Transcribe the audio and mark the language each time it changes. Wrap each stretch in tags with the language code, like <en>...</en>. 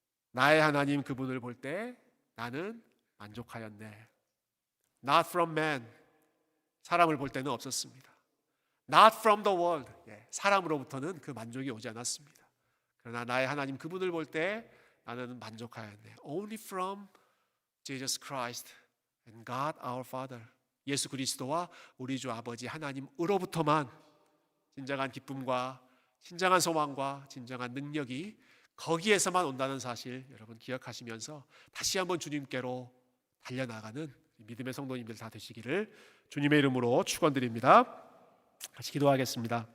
<ko>나의 하나님 그분을 볼 때 나는 만족하였네.</ko> <en>Not from man.</en> <ko>사람을 볼 때는 없었습니다.</ko> <en>Not from the world.</en> <ko>사람으로부터는 그 만족이 오지 않았습니다. 그러나 나의 하나님 그분을 볼 때 나는 만족하였네.</ko> <en>Only from Jesus Christ and God our Father.</en> <ko>예수 그리스도와 우리 주 아버지 하나님으로부터만 진정한 기쁨과 진정한 소망과 진정한 능력이 거기에서만 온다는 사실 여러분 기억하시면서 다시 한번 주님께로 달려나가는 믿음의 성도님들 다 되시기를 주님의 이름으로 축원드립니다. 같이 기도하겠습니다.</ko>